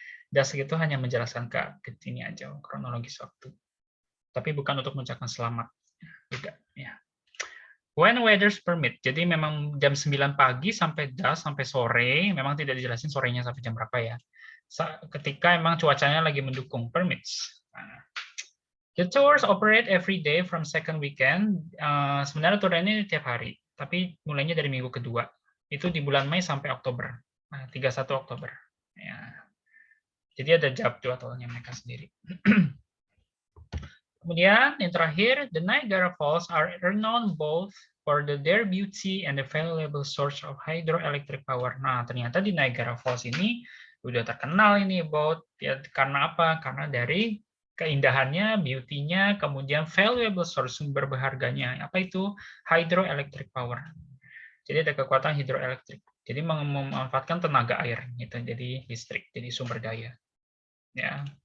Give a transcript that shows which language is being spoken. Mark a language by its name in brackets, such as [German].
[Indonesian] Dusk itu hanya menjelaskan ke ini aja kronologis waktu. Tapi bukan untuk mengucapkan selamat juga ya. [English] When weathers permit. [Indonesian] Jadi memang jam 9 pagi sampai dusk sampai sore, memang tidak dijelasin sorenya sampai jam berapa ya. Ketika emang cuacanya lagi mendukung, permits. [English] The tours operate every day from second weekend. [Indonesian] Sebenarnya tour ini tiap hari, tapi mulainya dari minggu kedua. Itu di bulan Mei sampai Oktober. 31 Oktober. Ya. Jadi ada jadwalnya mereka sendiri. Kemudian yang terakhir, [English] the Niagara Falls are renowned both for their beauty and the valuable source of hydroelectric power. [Indonesian] Nah, ternyata di Niagara Falls ini udah terkenal ini ya, karena apa? Karena dari keindahannya, beauty-nya, kemudian valuable source, sumber berharganya. Apa itu? Hydroelectric power. Jadi ada kekuatan hidroelektrik. Jadi memanfaatkan tenaga air, gitu. Jadi listrik, jadi sumber daya. Ya.